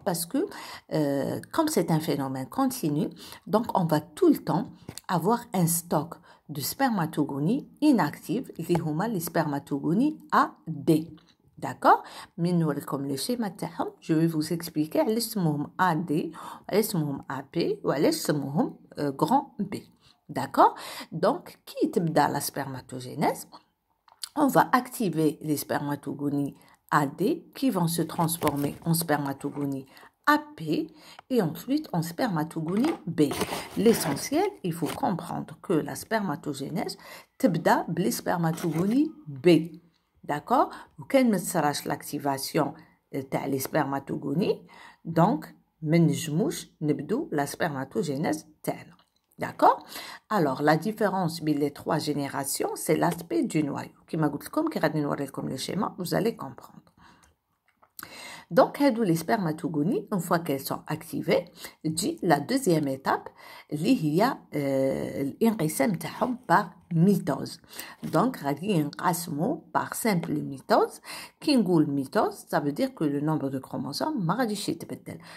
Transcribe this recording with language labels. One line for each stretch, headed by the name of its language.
French: Parce que comme c'est un phénomène continu, donc on va tout le temps avoir un stock de spermatogonies inactives, اللي هما les spermatogonies AD. D'accord?
Arabic: من نوريكم لي شيما تاعهم
French: je vais vous expliquer
Arabic: علاش سموهم AD وعلاش سموهم AP وعلاش سموهم grand B.
French: D'accord? Donc
Arabic: كي تبدا
French: la spermatogénèse, on va activer les spermatogonies AD qui vont se transformer en spermatogonies AP et ensuite en spermatogonie B. L'essentiel, il faut comprendre que la spermatogénèse تبدا بلي spermatogonies B. D'accord?
Arabic: وكان ما تصراش
French: l'activation
Arabic: تاع les spermatogonies, donc ما نجموش نبدو la spermatogénèse تاعنا. D'accord?
French: Alors, la différence entre les trois générations, c'est l'aspect du noyau.
Arabic: كما قلت لكم كي غادي نوري لكم
French: le schéma, vous allez comprendre. Donc, les spermatogonies, une fois qu'elles sont activées, dit la deuxième étape, qui est l'inqisam تاعهم par mitose. Donc,
Arabic: غادي ينقسموا
French: par simple mitose. كي نقول mitose, ça veut dire que le nombre de chromosomes
Arabic: ما غاديش يتبدل.